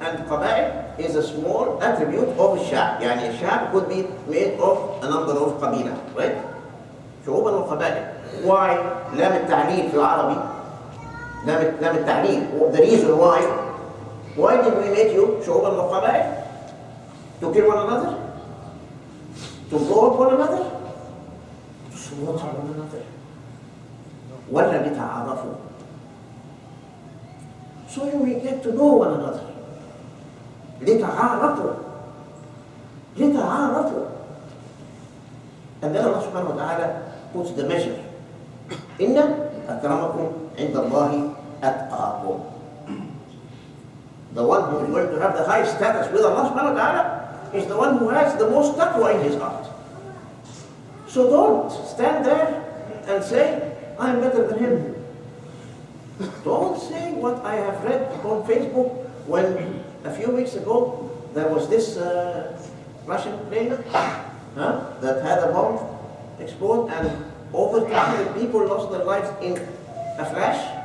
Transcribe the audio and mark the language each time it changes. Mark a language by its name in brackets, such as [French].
[English] And قبائل is a small attribute of الشعب. [Arabic] يعني الشعب [English] could be made of a number of قبيلة, right? [Arabic] شعوبا وقبائل. [English] Why [Arabic] لام التعليل في العربي؟ لام التعليل. [English] The reason why did we make you [Arabic] شعوبا وقبائل? [English] To kill one another? To blow up one another? To slaughter one another? [Arabic] ولا لتعارفوا. [English] So you will get to know one another. [Arabic] لتعارفوا. لتعارفوا. [English] And then Allah subhanahu wa ta'ala puts the measure. [Arabic] إن أكرمكم عند الله أتقاكم. [English] The one who is going to have the highest status with Allah subhanahu wa ta'ala is the one who has the most taqwa in his heart. So don't stand there and say, I'm better than him. Don't say what I have read on Facebook when a few weeks ago there was this Russian plane that had a bomb explode and over 200 people lost their lives in a flash.